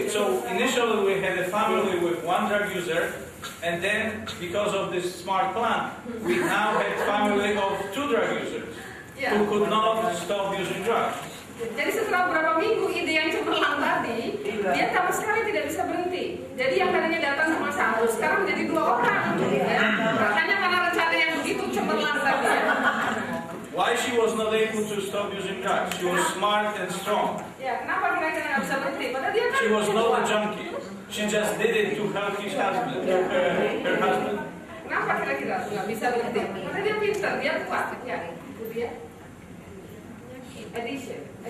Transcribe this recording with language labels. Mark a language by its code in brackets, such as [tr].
[en] So initially we had a family with one drug user, and then because of this smart plan, we now had a family of 2 drug users who could not stop using drugs. [id] Jadi setelah beberapa minggu ide yang cemerlang tadi, dia sama sekali tidak bisa berhenti. Jadi yang tadinya datang cuma 1, sekarang menjadi 2 orang. Ya. Makanya karena rencana yang begitu cemerlang tadi. [en] Why she was not able to stop using drugs? She was smart and strong. [id] Ya, kenapa kira-kira nggak bisa berhenti? Padahal dia kan [en] She was not a junkie. She just did it to help his husband, her husband. [id] Kenapa kira-kira nggak bisa berhenti? Karena dia pintar, dia kuat. Ya, itu dia. Addiction.